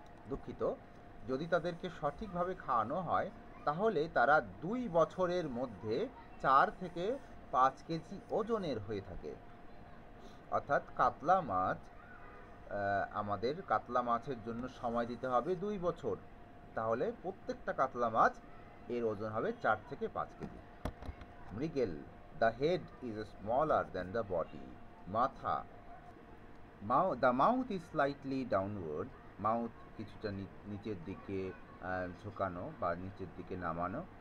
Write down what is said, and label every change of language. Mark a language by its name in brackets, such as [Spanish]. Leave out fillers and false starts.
[Bangla] দুঃখিত, যদি তাদেরকে সঠিকভাবে খাওয়ানো হয় তাহলে তারা 2 বছরের মধ্যে 4 থেকে 5 কেজি ওজনের হয়ে থাকে। অর্থাৎ কাতলা মাছ, আমাদের কাতলা মাছের জন্য সময় দিতে হবে 2 বছর, তাহলে প্রত্যেকটা কাতলা মাছ এর ওজন হবে 4 থেকে 5 কেজি। মৃগেল, [English] The head is smaller than the body. Matha. The mouth is slightly downward. [Bangla] Mouth কিছুটা নিচের দিকে ঝোঁকানো বা নিচের দিকে নামানো.